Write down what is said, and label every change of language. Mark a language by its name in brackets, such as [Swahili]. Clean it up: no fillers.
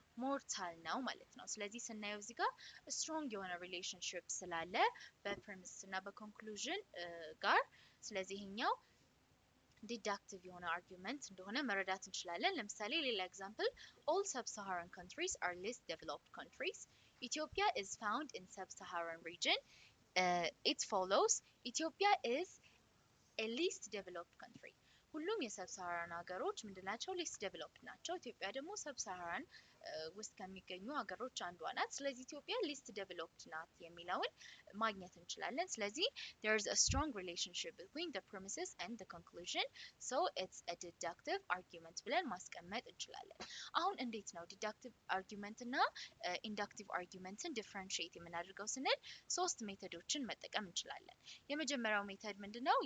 [Amharic] ሞርታል ነው ማለት ነው። ስለዚህ ስናየው እዚህ ጋር ስትሮንግ የሆነ ሪሌሽንሺፕ ስላለ በፕሪሚስ እና በኮንክሉዥን ጋር ስለዚህ ይሄኛው ዲዳክቲቭ የሆነ አርጊውመንት እንደሆነ መረዳት እንችላለን። ለምሳሌ ሌላ ኤግዛምፕል [English] all sub-Saharan countries are least developed countries. Ethiopia is found in sub-Saharan region. It follows Ethiopia is a least developed country. [Amharic] ሁሉም የሰብ ሳሃራን ሀገሮች ምንድናቸው? ሊስት ዴቨሎፕድ ናቸው። ኢትዮጵያ ደግሞ ሰብ ሳሃራን ውስጥ ከሚገኙ ሀገሮች አንዷ ናት። ስለዚህ ኢትዮጵያ ሊስት ዴቨሎፕድ ናት የሚለውን ማግኘት እንችላለን። ስለዚህ [English] there is a strong relationship between the premises and the conclusion, so it's a deductive argument [Amharic] ብለን ማስቀመጥ እንችላለን። አሁን እንዴት ነው ዲዳክቲቭ አርጊውመንት እና ኢንዳክቲቭ አርጊውመንትን ዲፈረንሺየት የምናደርገው ስንል ሶስት ሜተዶችን መጠቀም እንችላለን። የመጀመሪያው ሜተድ ምንድነው?